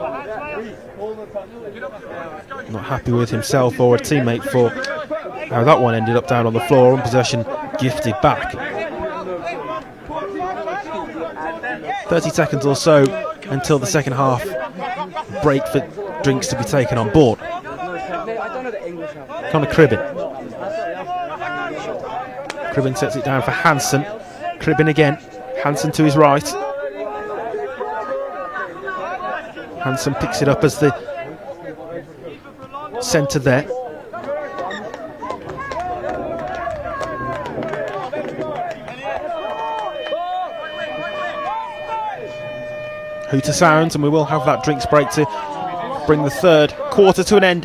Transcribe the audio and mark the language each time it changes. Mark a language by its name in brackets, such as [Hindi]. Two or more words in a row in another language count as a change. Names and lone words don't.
[English] Not happy with himself or a teammate for how that one ended up down on the floor, and possession gifted back. 30 seconds or so until the second half break for drinks to be taken on board. Conor Cribbin. Cribbin sets it down for Hansen. Cribbin again. Hansen to his right. Hansen picks it up as the centre there. Hooter sounds, and we will have that drinks break to bring the third quarter to an end.